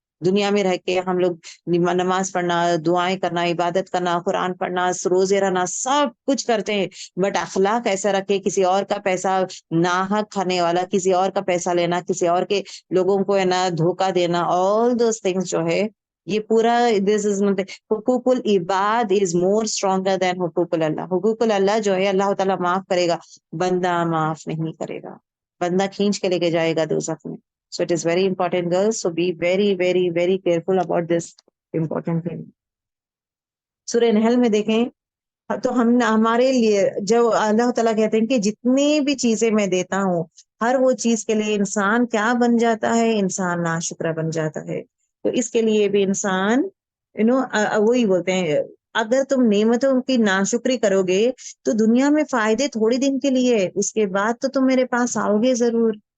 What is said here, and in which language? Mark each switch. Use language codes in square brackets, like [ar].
[ur] دنیا میں رہ کے ہم لوگ نماز پڑھنا، دعائیں کرنا، عبادت کرنا، قرآن پڑھنا، روزے رہنا، سب کچھ کرتے ہیں، بٹ اخلاق ایسا رکھے، کسی اور کا پیسہ ناحق کھانے والا، کسی اور کا پیسہ لینا، کسی اور کے لوگوں کو ہے نا دھوکہ دینا، [en] all those things [ur] جو ہے یہ پورا دس از حقوق العباد [en] is more stronger than [ur] حقوق اللہ. حقوق اللہ جو ہے اللہ تعالیٰ معاف کرے گا، بندہ معاف نہیں کرے گا، بندہ کھینچ کے لے کے جائے گا دوزخ میں. [en] So it is very important, girls. So be very, very, very careful about this important thing. [ur] سورہ نحل میں دیکھیں تو ہمارے لیے جو اللہ تعالیٰ کہتے ہیں کہ جتنی بھی چیزیں میں دیتا ہوں، ہر وہ چیز کے لیے انسان کیا بن جاتا ہے؟ انسان ناشکرا بن جاتا ہے. تو اس کے لیے بھی انسان وہی بولتے ہیں، اگر تم نعمتوں کی ناشکری کرو گے تو دنیا میں فائدے تھوڑی دن کے لیے، اس کے بعد تو تم میرے پاس آؤ گے ضرور.